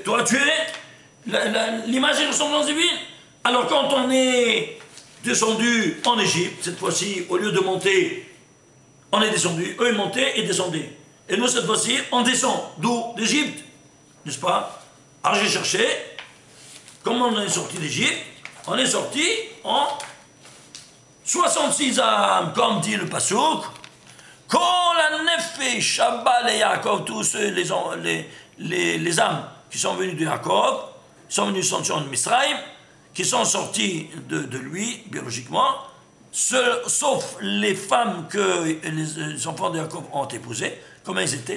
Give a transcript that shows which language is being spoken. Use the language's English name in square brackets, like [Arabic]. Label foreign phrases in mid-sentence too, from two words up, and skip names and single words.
[French] Toi, tu es l'image et ressemblance divine. Alors, quand on est descendu en Égypte, cette fois-ci, au lieu de monter, on est descendu, eux ils montaient et descendaient. Et nous, cette fois-ci, on descend. D'où? D'Égypte, n'est-ce pas? Alors j'ai cherché, comment on est sorti d'Égypte? On est sorti en 66 âmes, comme dit le Passouk. [Hebrew] כל הנפש שבת את יעקב, [French] tous les âmes qui sont venus de Yaakov, sont venus de Misraïm, qui sont sortis de lui, biologiquement, sauf les femmes que les enfants de Jacob ont épousées, comment ils étaient.